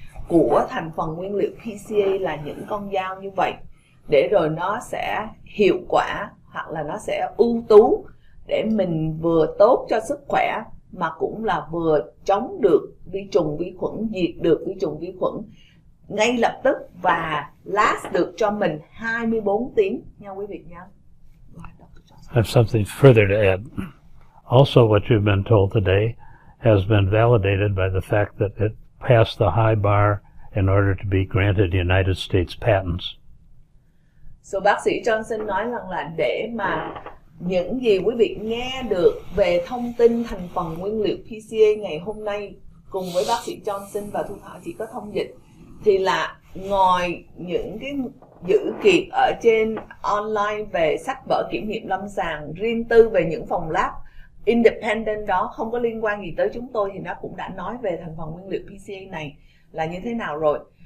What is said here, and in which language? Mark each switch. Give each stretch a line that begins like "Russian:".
Vietnamese: của thành phần nguyên liệu PCA là những con dao như vậy, để rồi nó sẽ hiệu quả hoặc là nó sẽ ưu tú để mình vừa tốt cho sức khỏe mà cũng là vừa chống được vi trùng vi khuẩn, diệt được vi trùng vi khuẩn ngay lập tức và last được cho mình 24 tiếng nha quý vị nha.
English: I have something further to add. Also, what you've been told today has been validated by the fact that it passed the high bar in order to be granted United States patents.
Vietnamese: So, bác sĩ Johnson nói rằng là để mà những gì quý vị nghe được về thông tin thành phần nguyên liệu PCA ngày hôm nay cùng với bác sĩ Johnson và Thu Thảo chỉ có thông dịch, thì là ngoài những cái dữ kiện ở trên online về sách vở kiểm nghiệm lâm sàng riêng tư về những phòng lab independent đó không có liên quan gì tới chúng tôi, thì nó cũng đã nói về thành phần nguyên liệu PCA này là như thế nào rồi.